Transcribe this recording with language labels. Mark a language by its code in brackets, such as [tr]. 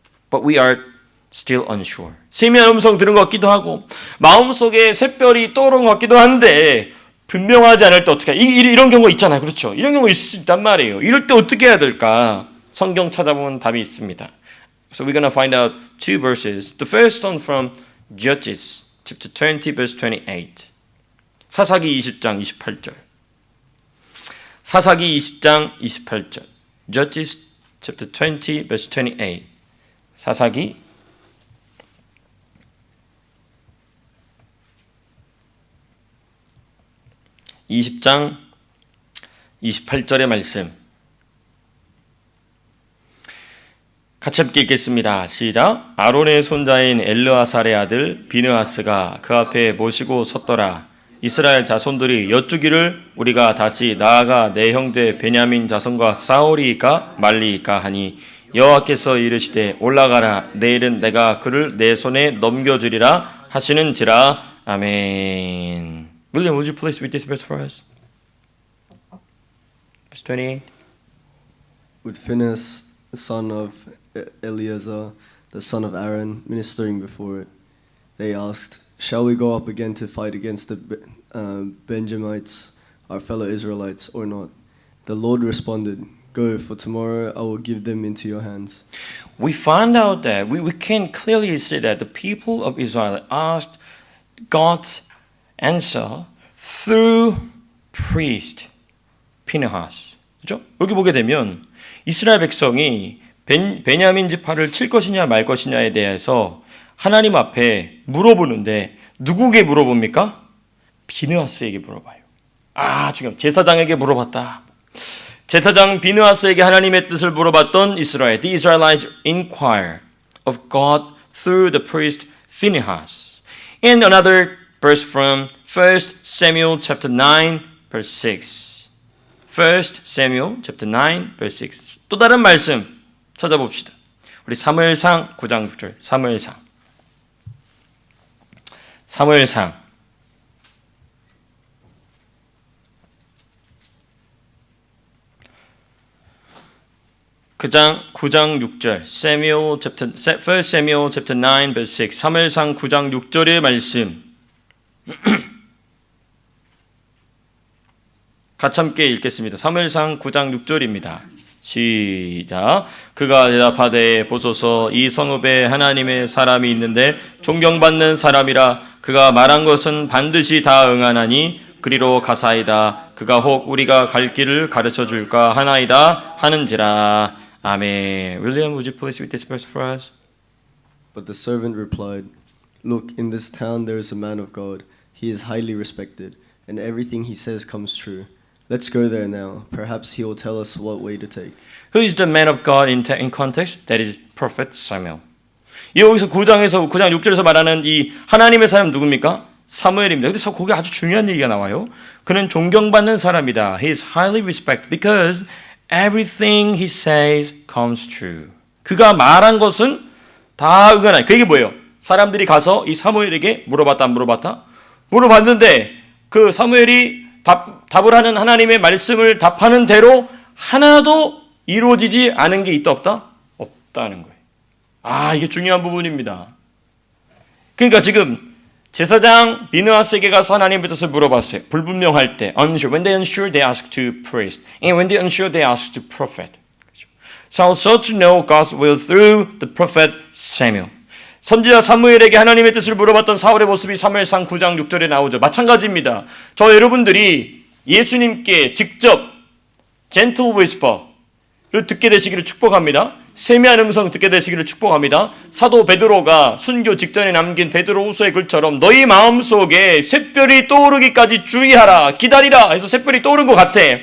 [en] But we are still unsure. [ko] 세미한 음성 들은 것 같기도 하고 마음속에 샛별이 떠오른 것 같기도 한데 분명하지 않을 때 어떻게 이런 경우가 있잖아요. 그렇죠? 이런 경우가 있단 말이에요. 이럴 때 어떻게 해야 될까? 성경 찾아보면 답이 있습니다. [en] So we're going to find out two verses. The first one from Judges chapter 20 verse 28. [ko] 사사기 20장 28절. 사사기 20장 28절. [en] Judges chapter 20 verse 28. [ko] 사사기 20장 28절의 말씀 같이 함께 읽겠습니다. 시작. 아론의 손자인 엘르아살의 아들 비느하스가 그 앞에 모시고 섰더라. 이스라엘 자손들이 여쭈기를 우리가 다시 나아가 내 형제 베냐민 자손과 싸우리이까 말리이까 하니 여호와께서 이르시되 올라가라. 내일은 내가 그를 내 손에 넘겨주리라 하시는지라. 아멘. [en] William, would you please read this verse for us? Verse 28. With Phinehas, the son of Eleazar, the son of Aaron, ministering before it, they asked, "Shall we go up again to fight against the Benjamites, our fellow Israelites, or not?" The Lord responded, "Go, for tomorrow I will give them into your hands." We found out that we can clearly see that the people of Israel asked God's answer through priest Phinehas. [ko] 그렇죠? 여기 보게 되면 이스라엘 백성이 베냐민 지파를 칠 것이냐 말 것이냐에 대해서 하나님 앞에 물어보는데 누구에게 물어봅니까? 비느하스에게 물어봐요. 중요합니다. 제사장에게 물어봤다. 제사장 비느하스에게 하나님의 뜻을 물어봤던 이스라엘. [en] The Israelites inquire of God through the priest Phinehas. And another verse from 1 Samuel chapter 9 verse 6. 1 Samuel chapter 9 verse 6. [ko] 또 다른 말씀 찾아봅시다. 우리 사무엘상 9장 6절. 사무엘상. 그장 9장 6절. [en] Samuel chapter 1 Samuel chapter 9 verse 6. [ko] 사무엘상 9장 6절의 말씀. 같이 함께 읽겠습니다. 사무엘상 9장 6절입니다. 시작. 그가 대답하되 보소서 이 성읍에 하나님의 사람이 있는데 존경받는 사람이라 그가 말한 것은 반드시 다 응하나니 그리로 가사이다. 그가 혹 우리가 갈 길을 가르쳐 줄까 하나이다 하는지라. 아멘. [en] William, would you please read this verse for us? But the servant replied, "Look, in this town there is a man of God. He is highly respected, and everything he says comes true. Let's go there now. Perhaps he will tell us what way to take." Who is the man of God in context? That is prophet Samuel. [ko] 여기서 9장 6절에서 말하는 이 하나님의 사람 누굽니까? 사무엘입니다. 근데 거기 아주 중요한 얘기가 나와요. 그는 존경받는 사람이다. [en] He is highly respected because everything he says comes true. [ko] 그가 말한 것은 다 응하나니. 그 얘기 뭐예요? 사람들이 가서 이 사무엘에게 물어봤다 안 물어봤다? 물어봤는데 그 사무엘이 답을 하는 하나님의 말씀을 답하는 대로 하나도 이루어지지 않은 게 있다 없다? 없다는 거예요. 이게 중요한 부분입니다. 그러니까 지금 제사장 비느하스에게 가서 하나님의 뜻을 물어봤어요. 불분명할 때, [en] unsure. When they unsure, they ask to priest. And when they unsure, they ask to prophet. So also to know God's will through the prophet Samuel. [ko] 선지자 사무엘에게 하나님의 뜻을 물어봤던 사울의 모습이 사무엘상 9장 6절에 나오죠. 마찬가지입니다. 저 여러분들이 예수님께 직접 [en] gentle whisper [ko] 를 듣게 되시기를 축복합니다. 세미한 음성 듣게 되시기를 축복합니다. 사도 베드로가 순교 직전에 남긴 베드로 후서의 글처럼 너희 마음속에 샛별이 떠오르기까지 주의하라, 기다리라 해서 샛별이 떠오른 것 같아.